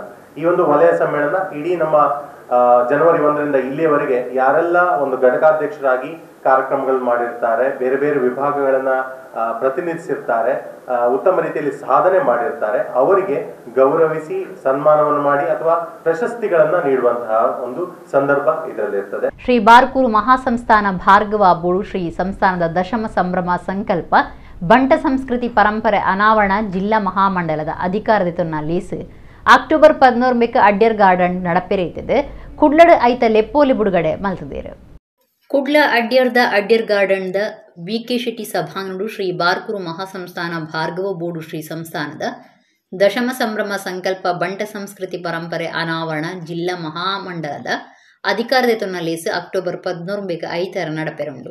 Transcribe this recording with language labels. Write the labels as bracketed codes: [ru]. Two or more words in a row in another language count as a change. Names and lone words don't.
[kn] ಈ ಒಂದು ವಲಯ ಸಮ್ಮೇಳನ ಇಡೀ ನಮ್ಮ ಜನವರಿ 1ರಿಂದ ಇಲ್ಲಿಯವರೆಗೆ ಯಾರೆಲ್ಲ ಒಂದು ಘಟಕಾಧ್ಯಕ್ಷರಾಗಿ ಕಾರ್ಯಕ್ರಮಗಳು ಮಾಡಿರ್ತಾರೆ, ಬೇರೆ ಬೇರೆ ವಿಭಾಗಗಳನ್ನ ಪ್ರತಿನಿಧಿಸಿರ್ತಾರೆ, ಉತ್ತಮ ರೀತಿಯಲ್ಲಿ ಸಾಧನೆ ಮಾಡಿರ್ತಾರೆ, ಅವರಿಗೆ ಗೌರವಿಸಿ ಸನ್ಮಾನವನ್ನು ಮಾಡಿ ಅಥವಾ ಪ್ರಶಸ್ತಿಗಳನ್ನ ನೀಡುವಂತಹ ಒಂದು ಸಂದರ್ಭ ಇದರಲ್ಲಿರ್ತದೆ. [tcy] ಶ್ರೀ ಬಾರ್ಕೂರು ಮಹಾಸಂಸ್ಥಾನ ಭಾರ್ಗವ ಬೋಡು ಶ್ರೀ ಸಂಸ್ಥಾನದ ದಶಮ ಸಂಭ್ರಮ ಸಂಕಲ್ಪ ಬಂಟ ಸಂಸ್ಕೃತಿ ಪರಂಪರೆ ಅನಾವರಣ ಜಿಲ್ಲಾ ಮಹಾಮಂಡಲದ ಅಧಿಕಾರದಿತೊನ್ನ ಲೀಸ್ ಅಕ್ಟೋಬರ್ 14 ಅಡ್ಯರ್ ಗಾರ್ಡನ್ ನಡಪೆರೆಯುತ್ತದೆ. ಕುಡ್ಲಡ್ ಐತ ಲೆಪ್ಪೋಲಿ ಬುಡುಗಡೆ ಮಲ್ತದೇರು. ಕುಡ್ಲ ಅಡ್ಯರ್ದ ಅಡ್ಯರ್ ಗಾರ್ಡನ್ದ BK ಶೆಟ್ಟಿ ಸಭಾಂಗಣಡು ಶ್ರೀ ಬಾರ್ಕೂರು ಮಹಾಸಂಸ್ಥಾನ ಭಾರ್ಗವ ಬೋಡು ಶ್ರೀ ಸಂಸ್ಥಾನದ ದಶಮ ಸಂಭ್ರಮ ಸಂಕಲ್ಪ ಬಂಟ ಸಂಸ್ಕೃತಿ ಪರಂಪರೆ ಅನಾವರಣ ಜಿಲ್ಲಾ ಮಹಾಮಂಡಲದ ಅಧಿಕಾರದಿತೊನ್ನ ಲೇಸ್ ಅಕ್ಟೋಬರ್ 14 ಐತರ ನಡಪೆರುಂಡು.